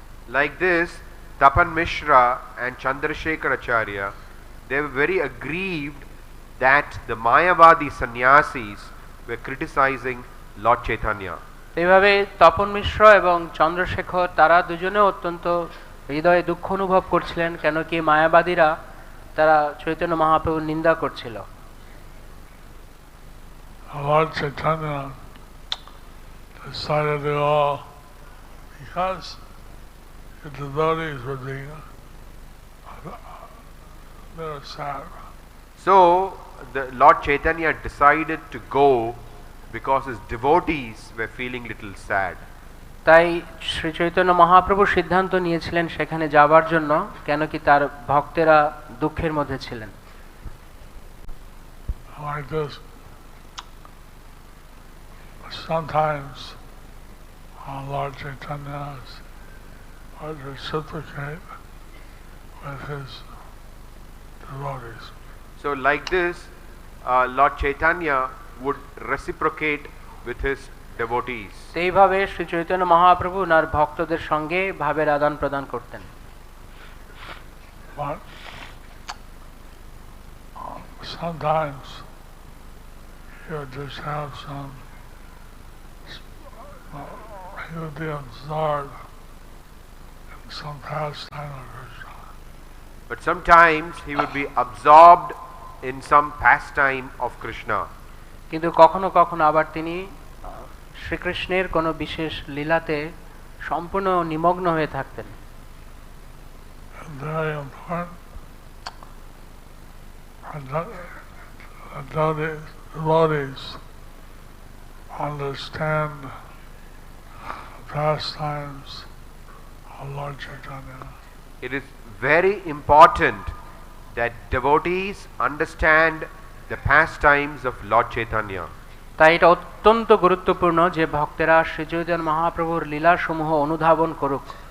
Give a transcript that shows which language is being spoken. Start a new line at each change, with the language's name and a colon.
English: Like this, Tapan Mishra and Chandrasekhar Acharya, they were very aggrieved that the Mayavadi sannyasis were criticizing Lord Chaitanya.
Bangla: এইভাবে তপন মিশ্র এবং চন্দ্রশেখর তারা দুজনে অত্যন্ত হৃদয়ে দুঃখ অনুভব করছিলেন কেন কি মায়াবাদীরা তারা চৈতন্য মহাপ্রভুর নিন্দা করছিল।
English: Lord Chaitanya decided to all, because the devotees were being very sad. So the Lord Chaitanya decided to go because his devotees were feeling little sad.
Bangla: তাই শ্রী চৈতন্য মহাপ্রভু সিদ্ধান্ত নিয়েছিলেন সেখানে যাবার জন্য কেন কি তার ভক্তেরা দুঃখের মধ্যে ছিলেন।
English: Like this, sometimes Lord Chaitanya would reciprocate with his devotees. So like this, Lord Chaitanya would reciprocate with his devotees.
Bangla: এইভাবে শ্রী চৈতন্য মহাপ্রভু ওনার ভক্তদের সঙ্গে ভাবের আদান প্রদান করতেন।
English: But sometimes he would just have some, he would be absorbed in some pastime of Krishna. But sometimes he would be absorbed in some pastime of Krishna.
Bangla: কিন্তু কখনো কখনো আবার তিনি শ্রীকৃষ্ণের কোনো বিশেষ লীলাতে সম্পূর্ণ নিমগ্ন হয়ে থাকতেন।
English: Very important. Devotees understand the pastimes of Lord Chaitanya. It is very important that devotees understand the pastimes of Lord Chaitanya.
Bangla: তাই এটা অত্যন্ত গুরুত্বপূর্ণ যে ভক্তেরা শ্রী চৈতন্য মহাপ্রভুর লীলা সমূহ অনুধাবন করুক।